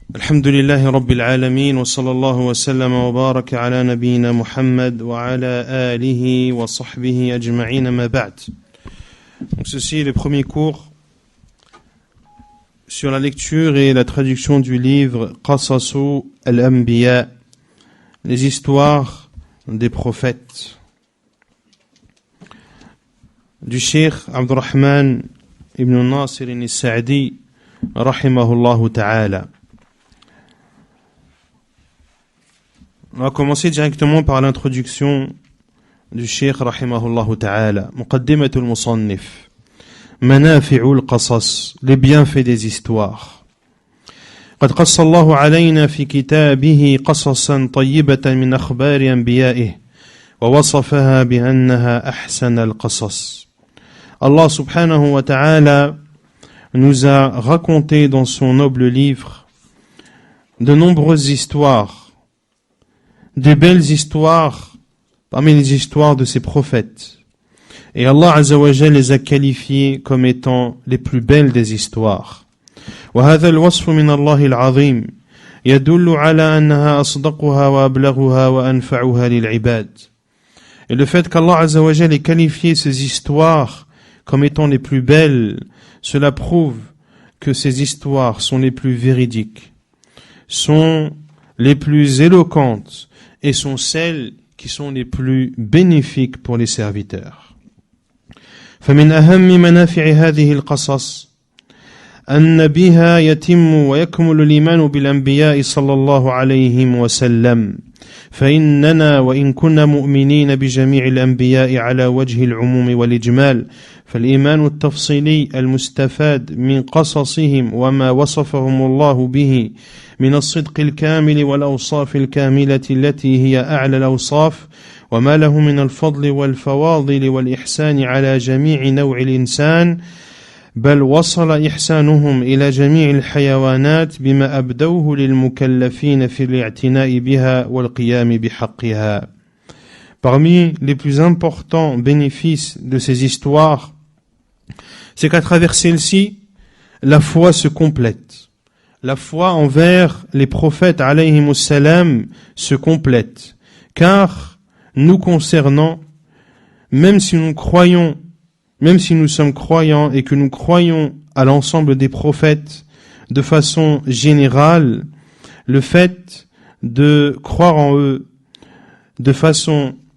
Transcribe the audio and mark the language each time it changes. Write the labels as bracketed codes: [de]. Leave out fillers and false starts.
[ar] الحمد لله رب العالمين وصلى الله وسلم وبارك على نبينا محمد وعلى آله وصحبه أجمعين ما بعد. [fr] Donc ceci est le premier cours sur la lecture et la traduction du livre Qasasu al-Anbiya, les histoires des prophètes, du Cheikh Abdurrahman ibn Nasir al-Sa'di rahimahullah ta'ala. On va commencer directement par l'introduction du Cheikh rahimahullah ta'ala. [ar] Muqaddimatul Musannif. Manafi'ul Qasas, [fr] les bienfaits des histoires. [ar] قد قص الله علينا في كتابه قصصا طيبة من أخبار أنبيائه ووصفها بأنها أحسن القصص. [fr] Allah subhanahu wa ta'ala nous a raconté dans son noble livre de nombreuses histoires, des belles histoires parmi les histoires de ses prophètes. Et Allah Azza wa Jalla les a qualifiées comme étant les plus belles des histoires. [ar] وهذا الوصف من الله العظيم يدل على أنها أصدقها وأبلغها وأنفعها للعباد. [fr] Et le fait qu'Allah Azza wa Jalla ait qualifié ces histoires comme étant les plus belles, cela prouve que ces histoires sont les plus véridiques, sont les plus éloquentes et sont celles qui sont les plus bénéfiques pour les serviteurs. [ar] فمن أهم منافع هذه القصص أن بها يتم ويكمل الإيمان بالأنبياء صلى الله عليه وسلم فإننا وإن كنا مؤمنين بجميع الأنبياء على وجه العموم والإجمال فالإيمان التفصيلي المستفاد من قصصهم وما وصفهم الله به من الصدق الكامل والأوصاف الكاملة التي هي أعلى الأوصاف وما له من الفضل والفواضل والإحسان على جميع نوع الإنسان بل وصل إحسانهم إلى جميع الحيوانات بما أبدوه للمكلفين في الاعتناء بها والقيام بحقها. [fr] Parmi les plus importants bénéfices de ces histoires, c'est qu'à travers celles-ci, la foi se complète. La foi envers les prophètes alayhimus salam se complète. Car nous concernant, même si nous sommes croyants et que nous croyons à l'ensemble des prophètes de façon générale, le fait de croire en eux de façon